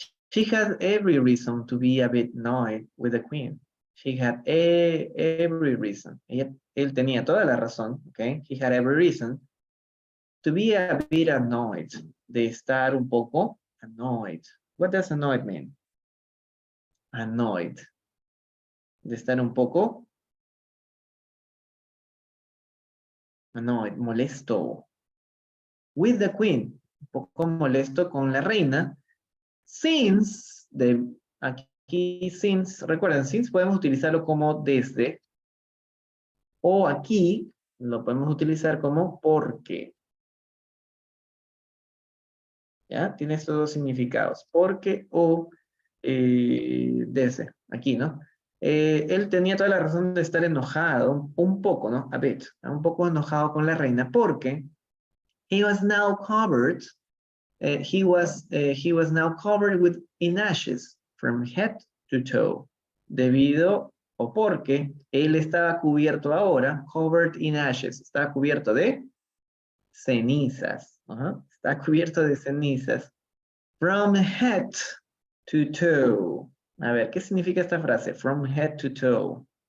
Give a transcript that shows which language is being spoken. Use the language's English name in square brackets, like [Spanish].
[English] She had every reason to be a bit annoyed with the queen. She had every reason. [Spanish] Él tenía toda la razón, ¿ok? [English] He had every reason to be a bit annoyed. [Spanish] De estar un poco annoyed. [English] What does annoyed mean? [Spanish] Annoyed. De estar un poco annoyed, molesto. With the queen. Un poco molesto con la reina. Since, aquí since, recuerden, since podemos utilizarlo como desde. O aquí lo podemos utilizar como porque. ¿Ya? Tiene estos dos significados. Porque o desde. Aquí, ¿no? Él tenía toda la razón de estar enojado, un poco, ¿no? A bit. Un poco enojado con la reina porque [English] he was now covered. He was now covered in ashes from head to toe. [Spanish] Debido o porque él estaba cubierto ahora, [English] covered in ashes, [Spanish] está cubierto de cenizas. Está cubierto de cenizas. [English] From head to toe. [Spanish] A ver, ¿qué significa esta frase? From head to toe.